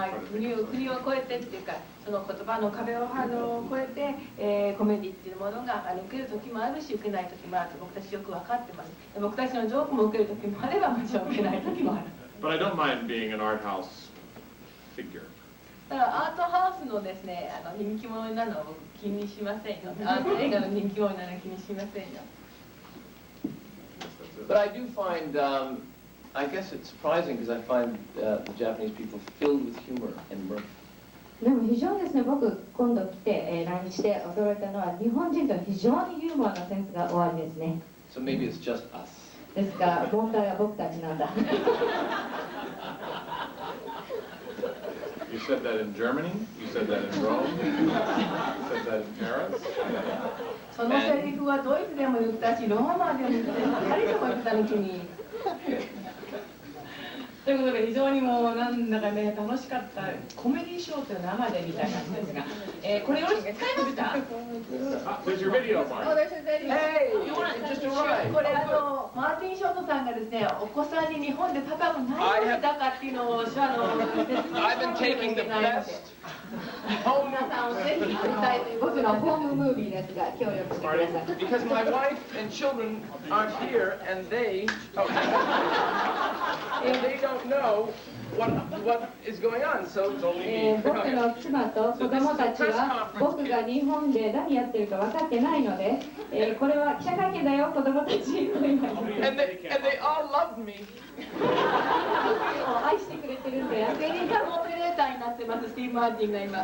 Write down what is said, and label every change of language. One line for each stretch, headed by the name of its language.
Japanese: 国を越えてっていうか、その言葉の壁を越えて、コメディっていうものが受ける時もあるし、受けない時もあると僕たちよく分かってます。僕たちのジョークも受ける時もあれば、もちろん受けない時もある。
English: But I don't mind being an art house figure.
Japanese: だからアートハウスのですね、人気者なのは僕気にしませんよ。アート映画の人気者なのは気にしませんよ。
English: But I do find, I guess it's surprising because I find the Japanese people filled with humor and mirth.
Japanese: でも非常にですね、僕今度来て、来日して驚いたのは日本人と非常にユーモアのセンスがおありですね。
English: So maybe it's just us.
Japanese: ですから問題は僕たちなんだ。
English: You said that in Germany, you said that in Rome, you said that in Paris.
Japanese: そのセリフはドイツでも言ったし、ローマでも言ったし、パリでも言ったの君。ということで非常にもうなんだかね楽しかったコメディーショーという生で見た感じですが、これよろしく使いますか
English: ？There's your video, Mark. Oh, there's your video. Hey, you just arrived.
Japanese: これマーティン・ショートさんがですね、お子さんに日本でパパが何をしたかっていうのを説明してくれないので。皆さんをぜひ見たいという僕のホームムービーですが協力してください。
English: Because my wife and children aren't here and they don't know what is going on. So
Japanese: 僕の妻と子供たちは僕が日本で何やってるか分かってないので、これは記者会見だよ子供たちと言います。
English: And they all loved me.
Japanese: 愛してくれてるんで、アメリカのオペレーターになってます、スティーブ・マーティンが今。